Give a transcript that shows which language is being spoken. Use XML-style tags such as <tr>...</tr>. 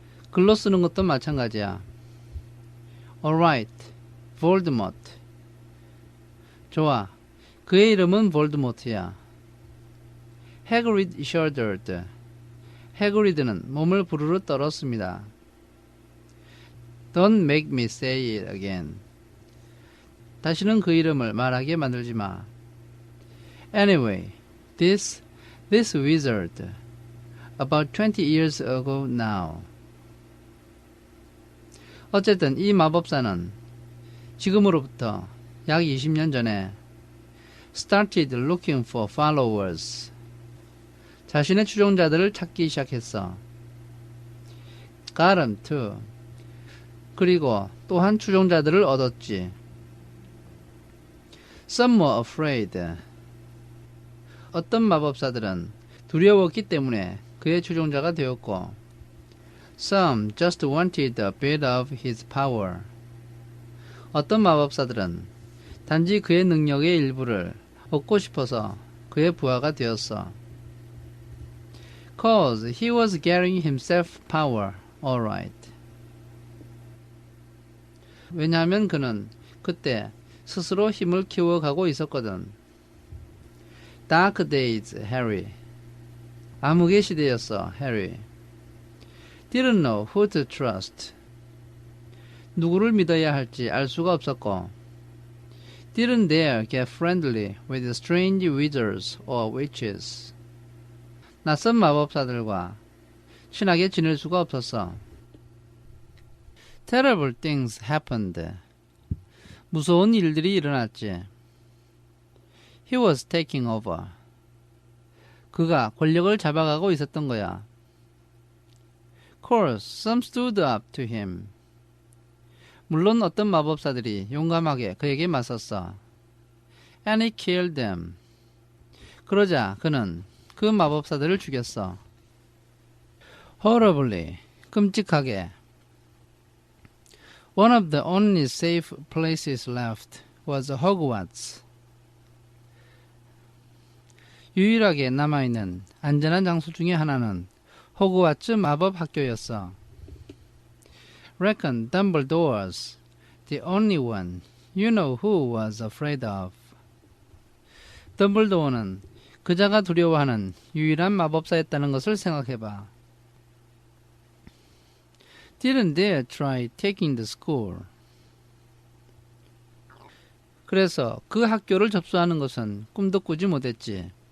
<ko>글로 쓰는 것도 마찬가지야.</ko> <en>Alright. Voldemort.</en> <ko>좋아. 그의 이름은 볼드모트야.</ko> <en>Hagrid shuddered.</en> <ko>해그리드는 몸을 부르르 떨었습니다.</ko> <en>Don't make me say it again.</en> <ko>다시는 그 이름을 말하게 만들지 마.</ko> <en>Anyway, this wizard, about 20 years ago now.</en> <ko>어쨌든 이 마법사는 지금으로부터 약 20년 전에</ko> <en>started looking for followers.</en> <ko>자신의 추종자들을 찾기 시작했어.</ko> <en>Got 'em too.</en> <ko>그리고 또한 추종자들을 얻었지.</ko> <en>Some were afraid.</en> <ko>어떤 마법사들은 두려웠기 때문에 그의 추종자가 되었고,</ko> <en>Some just wanted a bit of his power.</en> <ko>어떤 마법사들은 단지 그의 능력의 일부를 얻고 싶어서 그의 부하가 되었어.</ko> <en>Cause he was getting himself power, alright.</en> <ko>왜냐하면 그는 그때 스스로 힘을 키워가고 있었거든.</ko> <en>Dark days, Harry.</en> <ko>암흑의 시대였어, 해리.</ko> <en>Didn't know who to trust.</en> <ko>누구를 믿어야 할지 알 수가 없었고,</ko> <en>Didn't dare get friendly with strange wizards or witches.</en> <ko>낯선 마법사들과 친하게 지낼 수가 없었어.</ko> <en>Terrible things happened.</en> <ko>무서운 일들이 일어났지.</ko> <en>He was taking over.</en> <ko>그가 권력을 잡아가고 있었던 거야.</ko> <en>Course, some stood up to him.</en> <ko>물론 어떤 마법사들이 용감하게 그에게 맞섰어.</ko> <en>And he killed them.</en> <ko>그러자 그는 그 마법사들을 죽였어.</ko> <en>Horribly,</en> <ko>끔찍하게.</ko> <en>One of the only safe places left was Hogwarts.</en> <ko>유일하게 남아있는 안전한 장소 중에 하나는 호그와트 마법 학교였어.</ko> <en>Reckon Dumbledore's the only one you know who was afraid of.</en> <ko>덤블도어는 그자가 두려워하는 유일한 마법사였다는 것을 생각해봐.</ko> <en>Didn't dare try taking the school.</en> <ko>그래서 그 학교를 접수하는 것은 꿈도 꾸지 못했지.</ko>